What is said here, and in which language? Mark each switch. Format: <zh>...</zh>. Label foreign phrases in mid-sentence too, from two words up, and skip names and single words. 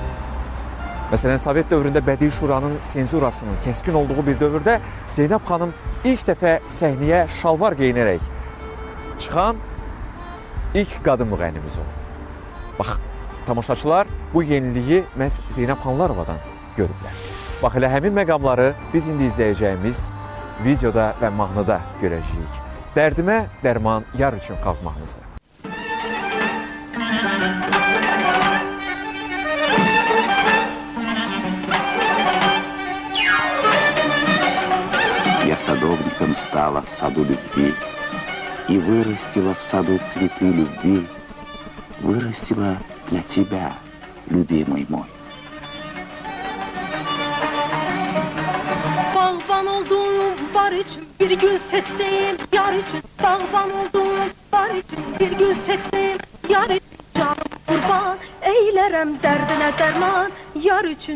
<az>Məsələn, Sovet dövründə Bədii Şuranın senzurasının kəskin olduğu bir dövrdə Zeynəb xanım ilk dəfə səhnəyə şalvar geyinərək çıxan ilk qadın müğənnimiz olub. Bax, tamaşaçılar bu yeniliyi məhz Zeynəb Xanlarovadan görüblər. Bax, elə həmin məqamları biz indi izləyəcəyimiz videoda və mahnıda görəcəyik. Dərdimə dərman yar üçün xalq mahnısı.</az> <ru>Я садовником стала в саду любви и вырастила в саду цветы любви, вырастила для тебя, любимый мой.</ru> <az>Bağban oldum var için bir gül seçtim yar için. Bağban oldum var için bir gül seçtim yar için. Canımı kurban eylerem derdine derman yar için.</az>